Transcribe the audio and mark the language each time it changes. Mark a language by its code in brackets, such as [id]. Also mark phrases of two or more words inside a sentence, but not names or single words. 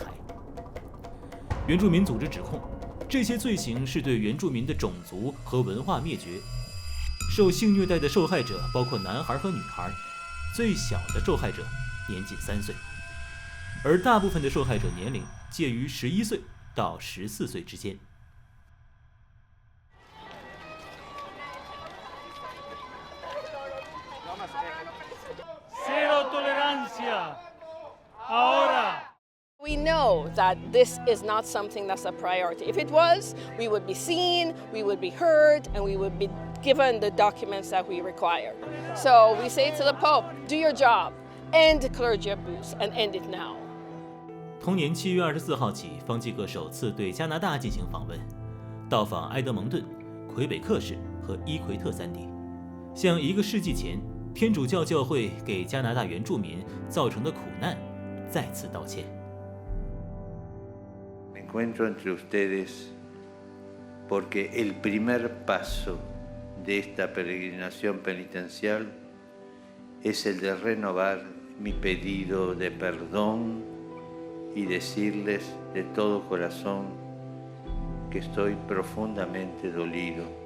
[zh] 原住民组织指控，这些罪行是对原住民的种族和文化灭绝。受性虐待的受害者包括男孩和女孩，最小的受害者年仅3岁，而大部分的受害者年龄介于11岁到14岁之间。 [es] Cero tolerancia. Ahora. [en] We know that this is not something that's a priority. If it was, we would be seen, we would be heard, and we would be given the documents that we require. So we say to the Pope, do your job, end clergy abuse, and end it now. [zh] 同年7月24号起，方济各首次对加拿大进行访问，到访埃德蒙顿、魁北克市和伊奎特3地，向1个世纪前天主教教会给加拿大原住民造成的苦难再次道歉。 [es] Encuentro entre ustedes porque el primer paso de esta peregrinación penitencial es el de renovar mi pedido de perdón y decirles de todo corazón que estoy profundamente dolido.